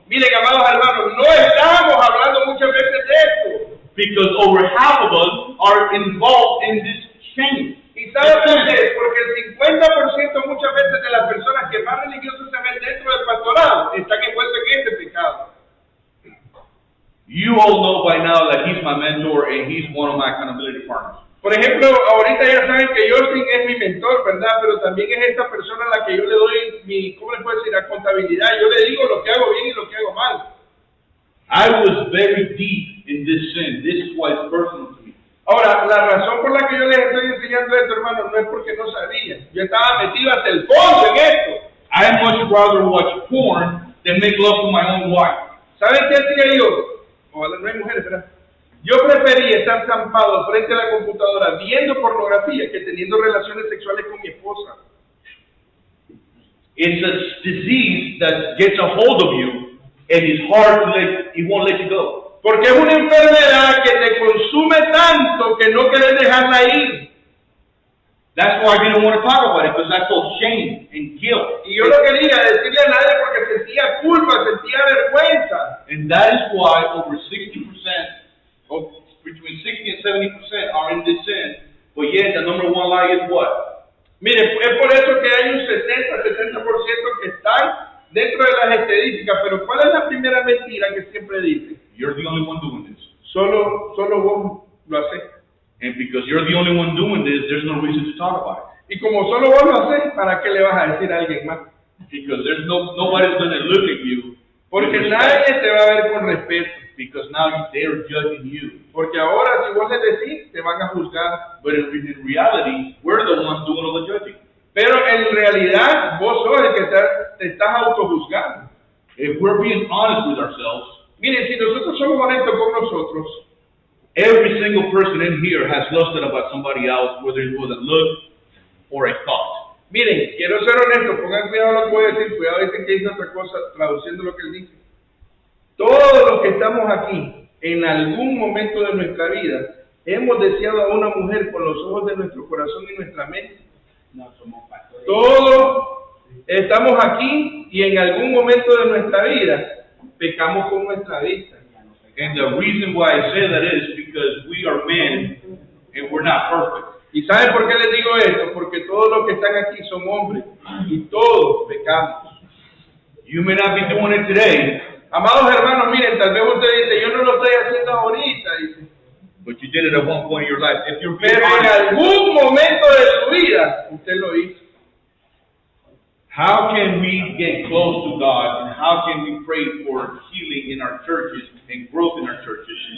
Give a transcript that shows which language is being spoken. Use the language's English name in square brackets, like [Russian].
[Spanish] miren, amados hermanos, no estamos hablando muchas veces de esto. [English] because over half of us are involved in this change. [Spanish] ¿Y saben por qué? Porque el 50% muchas veces de las personas que más religiosas se ven dentro del pastorado están envueltos en este pecado. [English] You all know by now that he's my mentor and he's one of my accountability partners. [Spanish] Por ejemplo, ahorita ya saben que Justin es mi mentor, ¿verdad? Pero también es esta persona a la que yo le doy mi, ¿cómo le puedo decir? La contabilidad. Yo le digo lo que hago bien y lo que hago mal. [English] I was very deep in this sin. This is why it's personal to me. [Spanish] Ahora, la razón por la que yo les estoy enseñando esto, hermano, no es porque no sabía. Yo estaba metido hasta el fondo en esto. [English] I much rather watch porn than make love to my own wife. [Spanish] ¿Saben qué hacía yo? Ojalá no hay mujeres, ¿verdad? Yo prefería estar zampado frente a la computadora viendo pornografía que teniendo relaciones sexuales con mi esposa. [English] It's a disease that gets a hold of you and it's hard to it won't let you go. [Spanish] Porque es una enfermedad que te consume tanto que no querés dejarla ir. [English] That's why I didn't want to talk about it, because I felt shame and guilt. [Spanish] Y yo no quería decirle a nadie porque sentía culpa, sentía vergüenza. [English] And that is why over 60%, or between 60 and 70% are in this sin. But yet the number one lie is what? [Spanish] Mire, es por eso que hay un 70% que están dentro de las estadísticas. Pero ¿cuál es la primera mentira que siempre dice? [English] You're the only one doing this. [Spanish] Solo vos lo haces. [English] And because you're the only one doing this, there's no reason to talk about it. [Spanish] Y como solo vos lo haces, ¿para qué le vas a decir a alguien más? [English] Because there's nobody's going to look at you. [Spanish] Porque nadie te va a ver con respeto. [English] Because now they're judging you. [Spanish] Porque ahora si vos les decís, te van a juzgar. [English] But in reality, we're the ones doing all the judging. [Spanish] Pero en realidad, vos sos el que te estás autojuzgando. [English] If we're being honest with ourselves, [Spanish] miren, si nosotros somos honestos con nosotros, [English] every single person in here has lusted about somebody else, whether it was a look or a thought. [Spanish] Miren, quiero ser honesto, pongan cuidado lo que voy a decir, cuidado dicen que dice otra cosa, traduciendo lo que él dice. Todos los que estamos aquí, en algún momento de nuestra vida, hemos deseado a una mujer con los ojos de nuestro corazón y nuestra mente. No somos pastores. Todos estamos aquí y en algún momento de nuestra vida pecamos con nuestra vista. [English] And the reason why I say that is because we are men and we're not perfect. [Spanish] ¿Y saben por qué les digo esto? Porque todos los que están aquí son hombres y todos pecamos. [English] You may not be doing it today, [Spanish] Amados hermanos, miren, tal vez usted dice, yo no lo estoy haciendo ahorita, dice. [English] but you did it at one point in your life. If you're being [Spanish] Pero en [English] honest, [Spanish] algún momento de su vida, usted lo hizo. [English] how can we get close to God and how can we pray for healing in our churches and growth in our churches?